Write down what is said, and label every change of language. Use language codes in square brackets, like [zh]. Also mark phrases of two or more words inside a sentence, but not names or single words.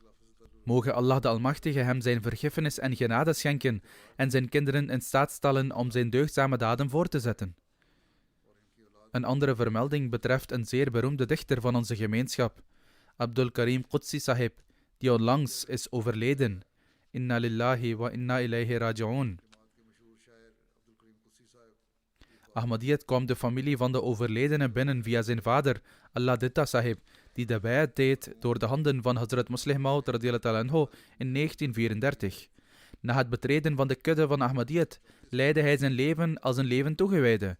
[nl] Mogen Allah de Almachtige hem zijn vergiffenis en genade schenken en zijn kinderen in staat stellen om zijn deugdzame daden voor te zetten. Een andere vermelding betreft een zeer beroemde dichter van onze gemeenschap, Abdul Karim Qudsi Sahib, die onlangs is overleden. [ar] إنا لله وإنا إليه راجعون. [nl] Ahmadiyyat kwam de familie van de overledene binnen via zijn vader, Allah Ditta Sahib, die de bayat deed door de handen van Hazrat Muslih Maud [ar] رضي الله عنه [nl] in 1934. Na het betreden van de kudde van Ahmadiyyat leidde hij zijn leven als een leven toegewijde.